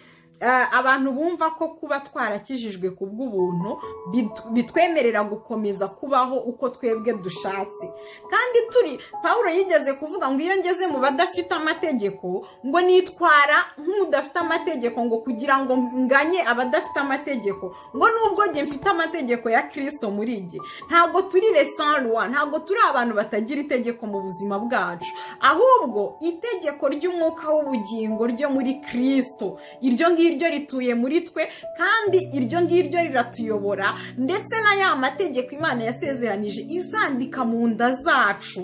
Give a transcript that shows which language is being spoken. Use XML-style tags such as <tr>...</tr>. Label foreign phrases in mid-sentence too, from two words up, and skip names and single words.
<rw>Abantu bumva ko kuba twarakijijwe ku bw'ubuntu bitwemerera gukomeza kubaho uko twebwe dushatse. Kandi Pawulo yigeze kuvuga ngo iyo ngeze mu badafite amategeko, ngo nitwara nk'udafite amategeko, ngo kugira ngo nganye abadafite amategeko, ngo nubwo njye mfite amategeko ya Kristo muri njye. Ntabwo turi</rw> <fr>les sans loi,</fr> <rw>ntabwo turi abantu batagira itegeko mu buzima bwacu, ahubwo itegeko ry'umwuka w'ubugingo ryo muri Kristo, iryo ngiryo rituye muri twe, kandi iryo ngiryo riratuyobora. Ndetse na ya mategeko Imana yasezeranije izandika mu nda zacu.</rw>